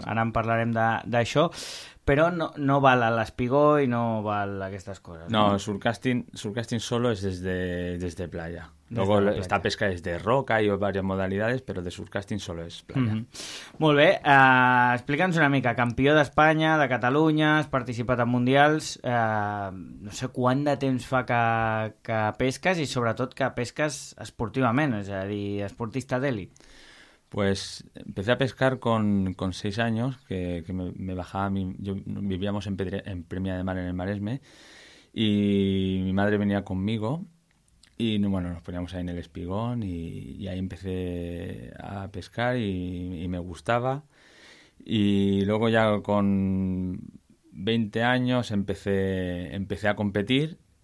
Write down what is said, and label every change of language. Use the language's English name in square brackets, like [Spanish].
[Catalan] Ara en parlarem d'això, però no val a l'espigó i no val aquestes coses. [Spanish] No, el surfcasting solo es desde playa. Luego esta pesca es de roca y varias modalidades, pero de surfcasting solo es playa. Mm-hmm. [Catalan] Molt bé, explica'ns una mica, campió d'Espanya, de Catalunya, has participat en mundials, no sé quant de temps fa que pesques i sobretot que pesques esportivament, és a dir, esportista d'elit. [Spanish] Pues empecé a pescar con 6 años, que me bajaba, yo vivíamos en Premia de Mar, en el Maresme, y mi madre venía conmigo, y bueno, nos poníamos ahí en el espigón, y ahí empecé a pescar, y me gustaba, y luego ya con 20 años empecé a competir,